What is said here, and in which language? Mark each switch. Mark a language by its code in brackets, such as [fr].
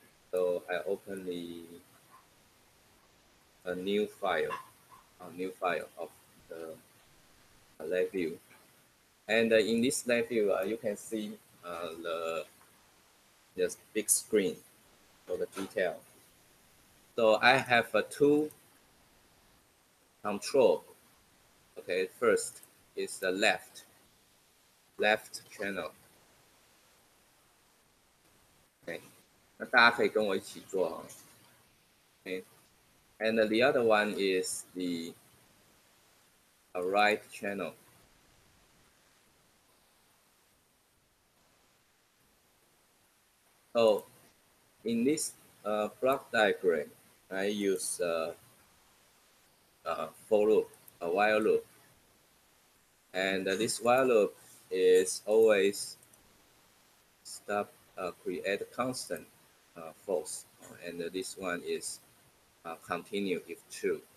[en] So I open a new file of the Labview, and in this Labview you can see the big screen for the detail. So I have two control. Okay, first is the left channel. [zh] Okay, 那大家可以跟我一起做啊。 [en] Okay, and the other one is the right channel. So in this block diagram, I use for loop, a while loop, and this while loop is always stop create constant false, and this one is continue if true.